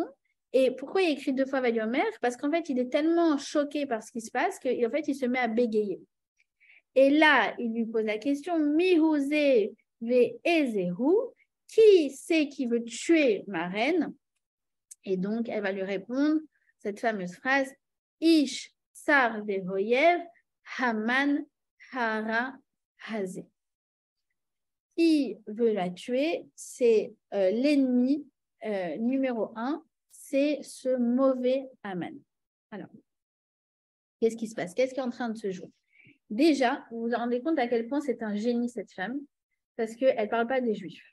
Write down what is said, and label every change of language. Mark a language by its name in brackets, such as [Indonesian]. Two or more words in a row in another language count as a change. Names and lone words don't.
[French] Et pourquoi il écrit deux fois Vayomer? Parce qu'en fait, il est tellement choqué par ce qui se passe qu'en fait, il se met à bégayer. Et là, il lui pose la question [Hebrew] מי הוא זה ואי זה הוא, [French] qui c'est qui veut tuer ma reine? Et donc, elle va lui répondre cette fameuse phrase [Hebrew] איש צר ואויב המן הרע הזה. [French] Qui veut la tuer? C'est l'ennemi numéro 1, c'est ce mauvais Haman. Alors, qu'est-ce qui se passe? Qu'est-ce qui est en train de se jouer? Déjà, vous vous rendez compte à quel point c'est un génie, cette femme, parce qu'elle ne parle pas des Juifs.